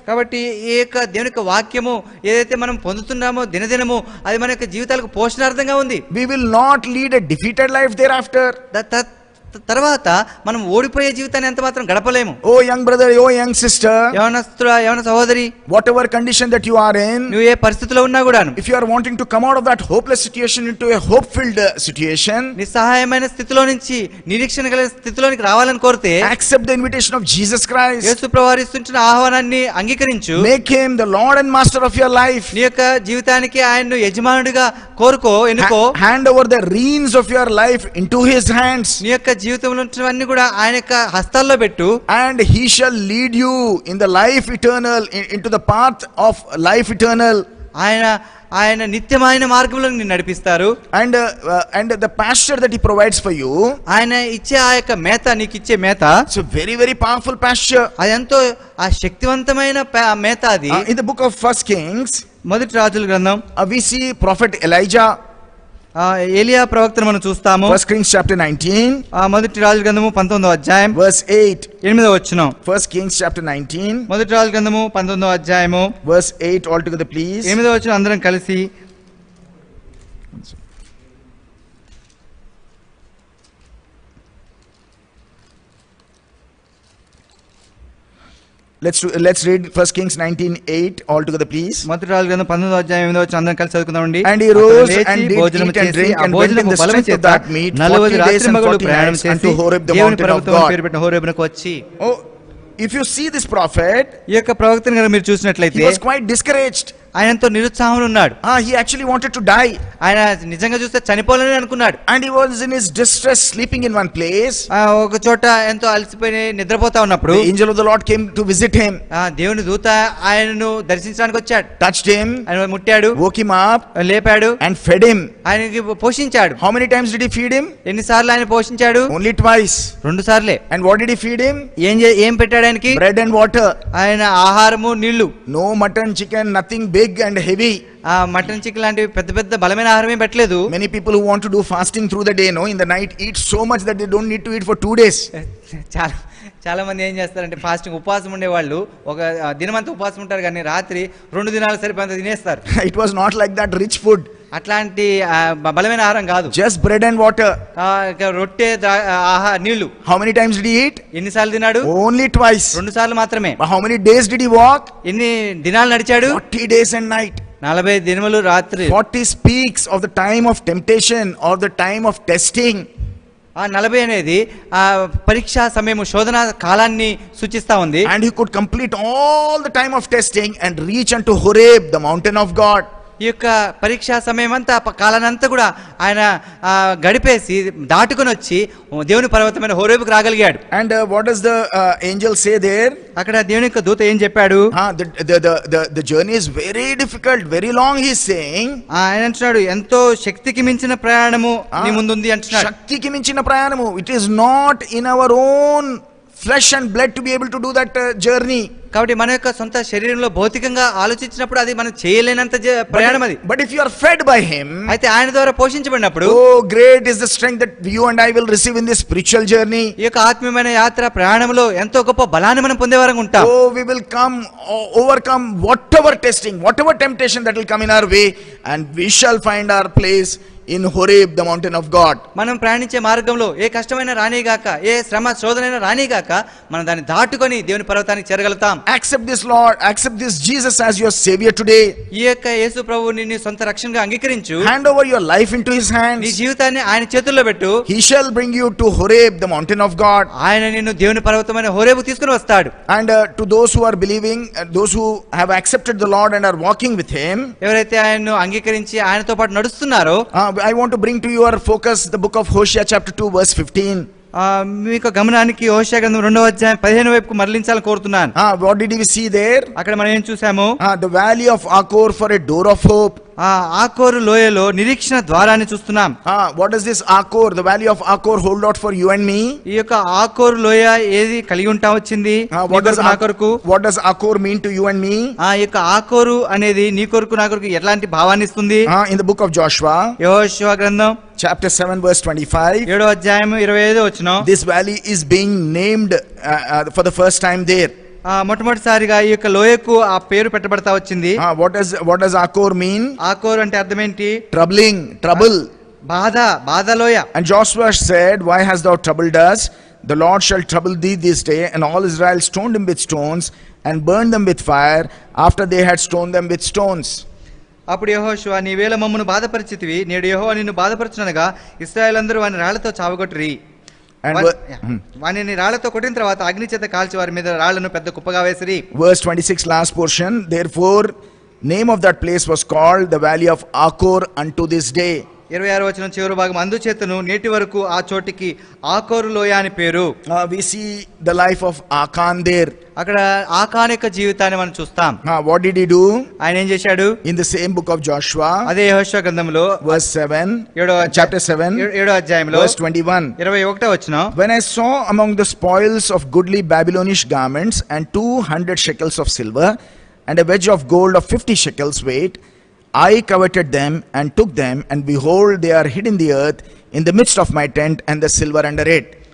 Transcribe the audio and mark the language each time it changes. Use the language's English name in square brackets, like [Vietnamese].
[Telugu] కాబట్టి ఈ యొక్క దేవుని యొక్క వాక్యము ఏదైతే మనం పొందుతున్నామో దినదినము అది మన యొక్క జీవితాలకు పోషణార్థంగా ఉంది. [English] We will not lead a defeated life thereafter. [Telugu] తర్వాత మనం ఓడిపోయే జీవితాన్ని ఎంత మాత్రం గడపలేము. [English] Oh young brother, oh young sister, [Telugu] యవనస్తుడా, యవన సహోదరి, [English] whatever condition that you are in, [Telugu] నువ్వు ఏ పరిస్థితిలో ఉన్నా కూడాను, [English] if you are wanting to come out of that hopeless situation into a hope-filled situation, [Telugu] నిస్సహాయమైన స్థితిలో నుంచి నిరీక్షణ కలిగిన స్థితిలోనికి రావాలని కోరితే [English] accept the invitation of Jesus Christ. [Telugu] యేసు ప్రభువారు ఇస్తున్న ఆహ్వానాన్ని అంగీకరించు. [English] Make him the Lord and Master of your life. [Telugu] నీ యొక్క జీవితానికి ఆయన్ను యజమానుడిగా కోరుకో, ఎన్నుకో. [English] Hand over the reins of your life into his hands, [Telugu] నీ యొక్క జీవితంలో ఉన్నవన్నీ కూడా ఆయన యొక్క హస్తాల్లో పెట్టు. [English] and he shall lead you in the life eternal, into the path of life eternal. [Telugu] ఆయన నిత్యమైన మార్గంలో నిన్ను నడిపిస్తారు. [English] And the pasture that he provides for you, [Telugu] ఆయన ఇచ్చే ఆ యొక్క మేత, నీకు ఇచ్చే మేత, [English] it's a very very powerful pasture. [Telugu] అది ఎంతో ఆ శక్తివంతమైన మేత. అది [English] In the book of First Kings, [Telugu] మొదటి రాజుల గ్రంథం, [English] we see prophet Elijah. [Telugu] ఏలియా ప్రవక్తను మనం చూస్తాము. [English] First Kings chapter 19, [Telugu] మొదటి రాజుల గ్రంథము 19వ అధ్యాయం [English] verse 8. [Telugu] 8వ వచనం. [English] First Kings chapter 19, [Telugu] మొదటి రాజుల గ్రంథము 19వ అధ్యాయము [English] verse 8 altogether please. [Telugu] 8వ వచనం అందరం కలిసి. [English] Let's read First Kings 19:8 altogether please. [Telugu] మొదటి రాజుల గ్రంథం 19వ అధ్యాయం 8వ వచనం అందరం కలిసి చదువుకుందామండి. [English] And he rose [Telugu] అతడు [English] and [Telugu] లేచి [English] did [Telugu] భోజనము [English] eat and [Telugu] చేసి, [English] drink [Telugu] ఆ [English] and went in [Telugu] భోజనపు [English] the [Telugu] బలము [English] strength of [Telugu] చేత [English] that meat 40 days [Telugu] రాత్రి [English] and [Telugu] మగలు 40 ప్రయాణం [English] nights [Telugu] చేసి [English] unto Horeb the [Telugu] దేవుని [English] mountain of [Telugu] పర్వతం [English] God. [Telugu] పేరు పెట్టిన హోరేబునకు వచ్చి. [English] Oh, if you see this prophet, [Telugu] ఈ యొక్క ప్రవక్తను కనుక మీరు చూసినట్లయితే [English] he was quite discouraged. [Telugu] ఆయన ఎంతో నిరుత్సాహంలో ఉన్నాడు. [English] He actually wanted to die, [Telugu] ఆయన నిజంగా చూస్తే చనిపోవాలని అనుకున్నాడు. [English] and he was in his distress sleeping in one place. [Telugu] ఒక చోట ఎంతో అలసిపోయి నిద్రపోతా ఉన్నప్పుడు [English] The angel of the Lord came to visit him, [Telugu] దేవుని దూత ఆయనను దర్శించడానికి వచ్చాడు. [English] touched him, [Telugu] ఆయన ముట్టాడు, [English] woke him up, [Telugu] లేపాడు, [English] and fed him. [Telugu] ఆయనకి పోషించాడు. [English] How many times did he feed him? [Telugu] ఎన్నిసార్లు ఆయన పోషించాడు? [English] Only twice. [Telugu] 2 సార్లే. [English] And what did he feed him? [Telugu] ఏం పెట్టాడు ఆయనకి? [English] Bread and water. [Telugu] ఆయన ఆహారము, నీళ్లు. [English] No mutton, chicken, nothing big and heavy. [Telugu] Mutton, chicken లాంటివి పెద్ద పెద్ద బలమైన ఆహారం ఏం పెట్టలేదు. [English] Many people who want to do fasting through the day, in the night eat so much that they don't need to eat for 2 days. [Telugu] చాలా మంది ఏం చేస్తారంటే ఫాస్టింగ్ ఉపవాసం ఉండే వాళ్ళు ఒక దినమంతా ఉపవాసం ఉంటారు, కానీ రాత్రి 2 దినాలు సరిపోయేంత తినేస్తారు. [English] It was not like that rich food. [Telugu] అట్లాంటి బలమైన ఆహారం కాదు. [English] Just bread and water. [Telugu] రొట్టె, నీళ్లు. [English] How many times did he eat? [Telugu] ఎన్నిసార్లు తిన్నాడు? [English] Only twice. [Telugu] 2 సార్లు మాత్రమే. [English] But how many days did he walk? [Telugu] ఎన్ని దినాలు నడిచాడు? [English] 40 days and night. [Telugu] 40 దినములు రాత్రి. [English] 40 speaks of the time of temptation or the time of testing. [Telugu] 40 అనేది పరీక్షా సమయము, శోధన కాలాన్ని సూచిస్తా ఉంది. [English] And he could complete all the time of testing and reach unto Horeb, the mountain of God. [Telugu] ఈ యొక్క పరీక్షా సమయం అంతా, కాలానంతా కూడా ఆయన గడిపేసి దాటుకొని వచ్చి దేవుని పర్వతమైన హోరేబుకు రాగలిగాడు. [English] And what does the angel say there? [Telugu] అక్కడ దేవుని యొక్క దూత ఏం చెప్పాడు? [English] The journey is very difficult, very long, he is saying. [Telugu] ఆయన అంటున్నాడు, ఎంతో శక్తికి మించిన ప్రయాణము నీ ముందుంది అంటున్నాడు. శక్తికి మించిన ప్రయాణము. [English] It is not in our own flesh and blood to be able to do that journey. [Telugu] కాబట్టి మన యొక్క సొంత శరీరంలో భౌతికంగా ఆలోచించినప్పుడు అది మనం చేయలేనంత ప్రయాణం అది. [English] But if you are fed by him, [Telugu] అయితే ఆయన ద్వారా పోషించబడినప్పుడు, [English] oh great is the strength that you and I will receive in this spiritual journey. [Telugu] ఈ యొక్క ఆత్మీయమైన యాత్ర ప్రయాణంలో ఎంతో గొప్ప బలాన్ని మనం పొందేవారంగా ఉంటాం. [English] Oh, we will overcome whatever testing, whatever temptation that will come in our way, and we shall find our place in Horeb, the mountain of God. [Telugu] మనం ప్రయాణించే మార్గంలో ఏ కష్టమైన రానిగాక, ఏ శ్రమ శోధనైనా రానిగాక, మనం దాన్ని దాటుకొని దేవుని పర్వతానికి చేరగలుగుతాం. [English] Accept this Lord, accept this Jesus as your savior today. [Telugu] ఈ యొక్క యేసు ప్రభువుని నీ సొంత రక్షణగా అంగీకరించు. [English] Hand over your life into his hands. [Telugu] నీ జీవితాన్ని ఆయన చేతుల్లో పెట్టు. [English] He shall bring you to Horeb, the mountain of God. [Telugu] ఆయన నిన్ను దేవుని పర్వతమైన హోరేబు తీసుకుని వస్తాడు. [English] And to those who are believing, those who have accepted the Lord and are walking with him, [Telugu] ఎవరైతే ఆయన్ను అంగీకరించి ఆయనతో పాటు నడుస్తున్నారో, [English] I want to bring to your focus the book of Hosea chapter 2 verse 15. [Telugu] మీకు గమనానికి హోషేయ గ్రంథం 2వ అధ్యాయం 15వ వైపుకు మరలించాలని కోరుతున్నాను. [English] What did we see there? [Telugu] అక్కడ మనం ఏం చూసాము? [English] The valley of Achor for a door of hope. [Telugu] ఆకోరు లోయలో నిరీక్షణ ద్వారాన్ని చూస్తున్నాం. [English] What is this Achor? The valley of Achor hold out for you and me. [Telugu] ఈ యొక్క ఆకోరు లోయ ఏది కలిగి ఉంటా వచ్చింది? [English] What does Achor mean to you and me? [Telugu] ఈ యొక్క ఆకోరు అనేది నీ కొరకు నా కొరకు ఎలాంటి భావాన్ని ఇస్తుంది? [English] In the book of Joshua, [Telugu] యెహోషువ గ్రంథం [English] chapter 7 verse 25, [Telugu] 7వ అధ్యాయం 25వ వచనం, [English] this valley is being named for the first time there. [Telugu] మొట్టమొదటిసారిగా ఈ యొక్క లోయకు ఆ పేరు పెట్టబడతా వచ్చింది. [English] What does Achor mean? [Telugu] ఆకోరు అంటే అర్థం ఏంటి? [English] Trouble. [Telugu] బాధలోయ. [English] And Joshua said, "Why hast thou troubled us? The Lord shall trouble thee this day." And all Israel stoned him with stones and burned them with fire after they had stoned them with stones. [Telugu] అప్పుడు యెహోషువ, నీవేళ మమ్మను బాధపరిచితివి, నేడు యెహోవా నిన్ను బాధపరచునగా ఇశ్రాయేలందరూ వాని రాళ్లతో చావగొట్టిరి. [English] And [Telugu] వానిని రాళ్లతో కొట్టిన తర్వాత అగ్ని చేత కాల్చి వారి మీద రాళ్లను పెద్ద కుప్పగా వేసిరి. [English] verse 26, last portion, therefore name of that place was called the valley of Achor unto this day. [Telugu] 26వ వచనం చివరి భాగం, అందుచేతను నేటి వరకు ఆ చోటికి ఆకోరు లోయ అని పేరు. [English] We see the life of Achan there. [Telugu] అక్కడ ఆకాన్ యొక్క జీవితాన్ని మనం చూస్తాం. [English] What did he do? [Telugu] ఆయన ఏం చేశాడు? [English] In the same book of Joshua, [Telugu] అదే యెహోషువ గ్రంథంలో [English] verse 7, chapter 7, [Telugu] 7వ అధ్యాయంలో [English] verse 21. [Telugu] 21వ వచనం, [English] when I saw among the spoils of goodly Babylonish garments and 200 shekels of silver and a wedge of gold of 50 shekels weight, I coveted them and took them, and behold, they are hid in the earth in the midst of my tent, and the silver under it.